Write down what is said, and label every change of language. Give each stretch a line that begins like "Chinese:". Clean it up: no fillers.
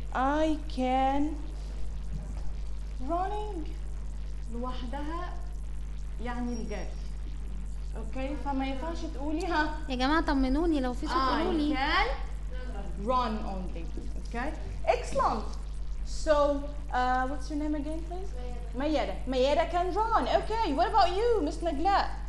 English: I can running
Arabic: لوحدها يعني الجري. Okay, فما ينفعش تقولي ها. يا جماعة طمنوني لو في صوت قولولي.
English: I can run only. Okay. Excellent. So, what's your name again, please? Mayara. Mayara can run. Okay. What about you, Miss Nagla?